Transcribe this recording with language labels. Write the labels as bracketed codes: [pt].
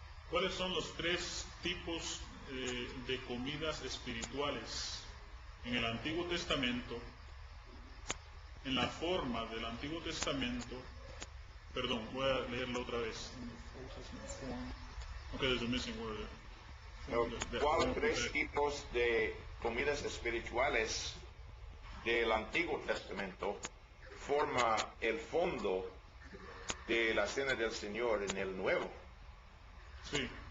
[es] ¿Cuáles son los 3 tipos de comidas espirituales en el Antiguo Testamento? En la forma del Antiguo Testamento, perdón, voy a leerlo otra vez. [en] Okay, there's a missing word there. [es] ¿Cuáles 3 tipos de comidas espirituales del Antiguo Testamento forma el fondo de la cena del Señor en el Nuevo? Sí.